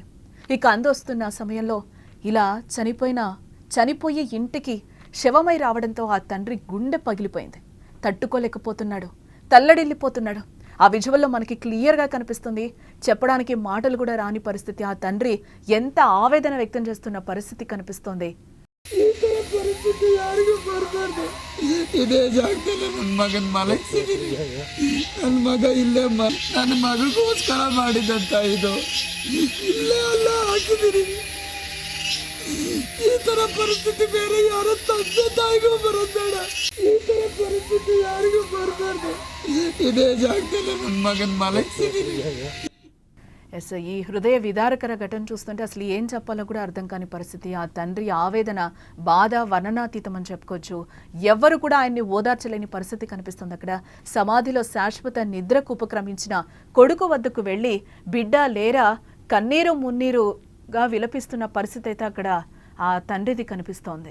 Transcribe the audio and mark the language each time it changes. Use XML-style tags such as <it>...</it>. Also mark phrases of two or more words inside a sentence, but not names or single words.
<te>ఇక అందొస్తున్న సమయంలో ఇలా చనిపోయే ఇంటికి శవమై రావడంతో ఆ తండ్రి గుండె పగిలిపోయింది. తట్టుకోలేకపోతున్నాడు, తల్లడిల్లిపోతున్నాడు. ఆ విజువల్లో మనకి క్లియర్గా కనిపిస్తుంది. చెప్పడానికి మాటలు కూడా రాని పరిస్థితి. ఆ తండ్రి ఎంత ఆవేదన వ్యక్తం చేస్తున్న పరిస్థితి కనిపిస్తోంది.</te> <kn>ಇದೇ ಜಾಗದಲ್ಲಿ ನನ್ನ ಮಗನ ಮಲಗಿಸಿದೀನಿ. ನನ್ನ ಮಗ ಇಲ್ಲೇ ನನ್ನ ಮಗಗೋಸ್ಕರ ಮಾಡಿದಂತ ಇದು ಇಲ್ಲೇ ಅಲ್ಲ ಹಾಕಿದೀನಿ. ಈ ತರ ಪರಿಸ್ಥಿತಿ ಬೇರೆ ಯಾರ ತಂದೆ ತಾಯಿಗೂ ಬರೋದು ಬೇಡ. ಈ ತರ ಪರಿಸ್ಥಿತಿ ಯಾರಿಗೂ ಬರಬಾರ್ದು. ಇದೇ ಜಾಗದಲ್ಲಿ ನನ್ನ ಮಗನ ಮಲಗಿಸಿದೀನಿ.</kn> <te>ఎస్, ఈ హృదయ విదారకర ఘటన చూస్తుంటే అసలు ఏం చెప్పాలో కూడా అర్థం కాని పరిస్థితి. ఆ తండ్రి ఆవేదన, బాధ వర్ణనాతీతం అని చెప్పుకోవచ్చు. ఎవ్వరు కూడా ఆయన్ని ఓదార్చలేని పరిస్థితి కనిపిస్తుంది. అక్కడ సమాధిలో శాశ్వత నిద్రకు ఉపక్రమించిన కొడుకు వద్దకు వెళ్ళి బిడ్డ లేరా కన్నీరు మున్నీరుగా విలపిస్తున్న పరిస్థితి అయితే అక్కడ ఆ తండ్రిది కనిపిస్తోంది.</te>